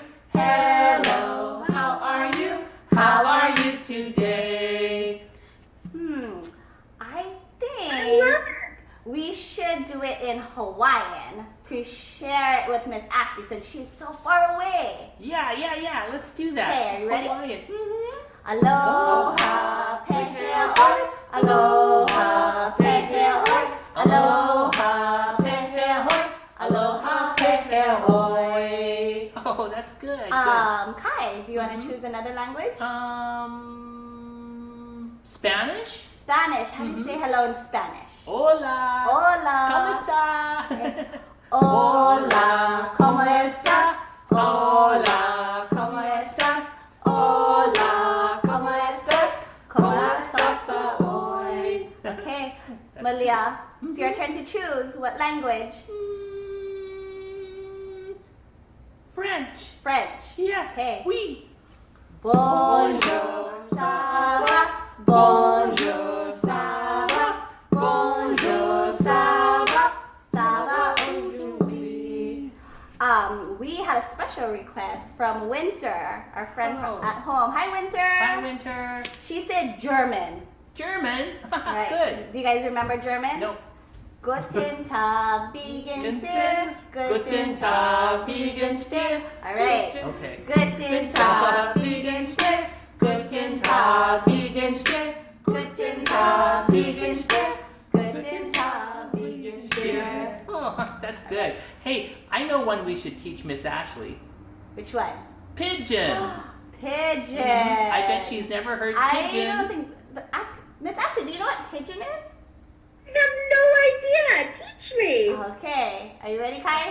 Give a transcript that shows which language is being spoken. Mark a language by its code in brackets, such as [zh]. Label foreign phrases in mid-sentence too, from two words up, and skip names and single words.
[en] Hello, how are you? How are you today? I think we should do it in Hawaiian to share it with Miss Ashley since she's so far away. Yeah. Let's do that. Okay, are you ready? Hawaiian. [haw] Aloha, pehea oi. Aloha, pehea oi. Aloha, pehea oi. Aloha, pehea oi. [en] Oh, that's good. Kai, do you want to choose another language? Spanish? Spanish. How do you say hello in Spanish? Hola. Hola. [es] ¿Cómo está? Hola, ¿cómo estás? Hola, ¿cómo estás? Hola, ¿cómo estás? ¿Cómo estás hoy? [en] Okay, Malia, it's your turn to choose. What language? French. French. Yes. Okay. Oui. [fr] Bonjour, ça va? Bonjour, ça va? Bonjour, ça va? Ça va aujourd'hui? [en] We had a special request from Winter, our friend at home. Hi, Winter. Hi, Winter. She said German. German. Right. Good. Do you guys remember German? No. [de] Guten Tag, wie geht's dir? Guten Tag, wie geht's dir? [en] All right. Okay. [de] Guten Tag, wie geht's dir? Guten Tag, wie geht's dir? Guten Tag, wie geht's dir? Guten Tag, wie geht's dir? [en] Oh, that's good. Hey, I know one we should teach Miss Ashley. Which one? Pigeon. Pigeon. I bet she's never heard pigeon. I don't think. Ask Miss Ashley. Do you know what pigeon is? I have no idea. Teach me. Okay. Are you ready, Kai?